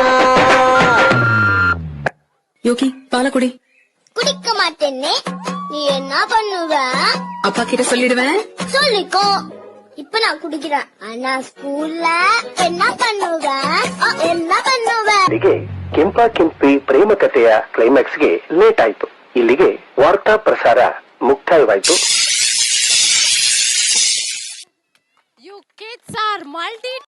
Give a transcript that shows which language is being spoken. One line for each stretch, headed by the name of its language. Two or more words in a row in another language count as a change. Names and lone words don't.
Tamil: யோகி பால குடி. குடிக்க மாட்டேன்னு நீ என்ன பண்ணுவ? அப்பா கிட்ட சொல்லிடுவேன். சொல்லிக்கோ. இப்ப நான் குடிக்கிறேன், ஆனா ಸ್ಕೂಲ್ல என்ன பண்ணுவ? என்ன பண்ணுவ?
Kannada: ಇಲ್ಲಿಗೆ ಕೆಂಪಾಕೆಂಪಿ ಪ್ರೇಮ ಕಥೆಯ ಕ್ಲೈಮ್ಯಾಕ್ಸ್ಗೆ ಲೇಟ್ ಆಯ್ತು. ಇಲ್ಲಿಗೆ ವಾರ್ತಾ ಪ್ರಸಾರ ಮುಕ್ತಾಯವಾಯಿತು.
English: You kids are multi